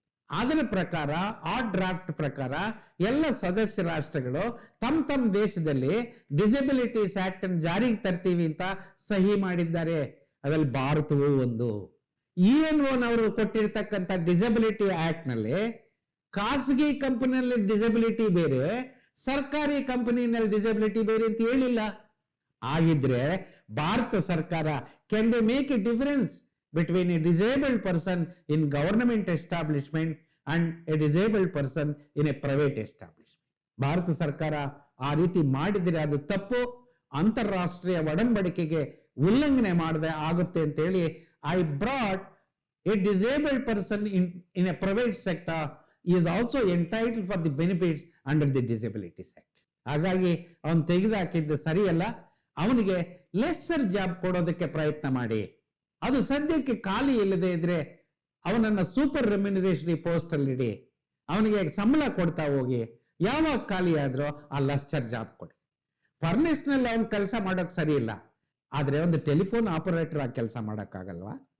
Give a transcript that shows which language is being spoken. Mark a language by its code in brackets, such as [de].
[kn] ಅದರ ಪ್ರಕಾರ ಆ ಡ್ರಾಫ್ಟ್ ಪ್ರಕಾರ ಎಲ್ಲ ಸದಸ್ಯ ರಾಷ್ಟ್ರಗಳು ತಮ್ಮ ದೇಶದಲ್ಲಿ ಡಿಸಬಿಲಿಟೀಸ್ ಆಕ್ಟ್ ಅನ್ನು ಜಾರಿಗೆ ತರ್ತೀವಿ ಅಂತ ಸಹಿ ಮಾಡಿದ್ದಾರೆ. ಅದರಲ್ಲಿ ಭಾರತವೂ ಒಂದು. UN ಕೊಟ್ಟಿರ್ತಕ್ಕಂಥ ಡಿಸಬಿಲಿಟಿ ಆಕ್ಟ್ ನಲ್ಲಿ ಖಾಸಗಿ ಕಂಪನಿಯಲ್ಲಿ ಡಿಸಬಿಲಿಟಿ ಬೇರೆ, ಸರ್ಕಾರಿ ಕಂಪನಿನಲ್ಲಿ ಡಿಸಬಿಲಿಟಿ ಬೇರೆ ಅಂತ ಹೇಳಿಲ್ಲ. ಆಗಿದ್ರೆ ಭಾರತ ಸರ್ಕಾರ [en] Can they make a difference between a disabled person in government establishment and a disabled person in a private establishment. [kn] Bharat ಸರ್ಕಾರ ಆ ರೀತಿ ಮಾಡಿದ್ರೆ ಅದು ತಪ್ಪು, ಅಂತಾರಾಷ್ಟ್ರೀಯ ಒಡಂಬಡಿಕೆಗೆ ಉಲ್ಲಂಘನೆ ಮಾಡದೆ ಆಗುತ್ತೆ ಅಂತ ಹೇಳಿ [en] I brought a disabled person in a private sector is also entitled for the benefits under the Disabilities Act. [kn] ಹಾಗಾಗಿ ಅವನು ತೆಗೆದುಹಾಕಿದ್ದು ಸರಿಯಲ್ಲ. ಅವನಿಗೆ ಲೆಸ್ಸರ್ ಜಾಬ್ ಕೊಡೋದಕ್ಕೆ ಪ್ರಯತ್ನ ಮಾಡಿ. ಅದು ಸದ್ಯಕ್ಕೆ ಖಾಲಿ ಇಲ್ಲದೆ ಇದ್ರೆ ಅವನನ್ನ ಸೂಪರ್ ರೆಮ್ಯುನರೇಷನ್ ಪೋಸ್ಟ್ ಅಲ್ಲಿ ಇಡಿ, ಅವನಿಗೆ ಸಂಬಳ ಕೊಡ್ತಾ ಹೋಗಿ. ಯಾವಾಗ ಖಾಲಿ ಆದ್ರೂ ಆ ಲೆಸ್ಸರ್ ಜಾಬ್ ಕೊಡಿ. ಫರ್ನೆಸ್ ನಲ್ಲಿ ಅವನ್ ಕೆಲಸ ಮಾಡೋಕ್ ಸರಿ ಇಲ್ಲ, ಆದ್ರೆ ಒಂದು ಟೆಲಿಫೋನ್ ಆಪರೇಟರ್ ಆಗಿ ಕೆಲಸ ಮಾಡಕ್ಕಾಗಲ್ವಾ?